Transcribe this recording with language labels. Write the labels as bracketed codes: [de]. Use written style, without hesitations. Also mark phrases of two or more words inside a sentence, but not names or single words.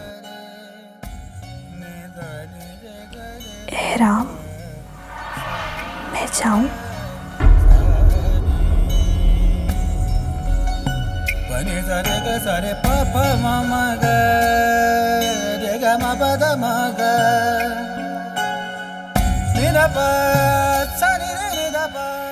[hi] एहराम, मैं जाऊं? सारे पापा मामा ग रे ग मा पा दा मा ग नि दा पा सा नि रे नि दा पा।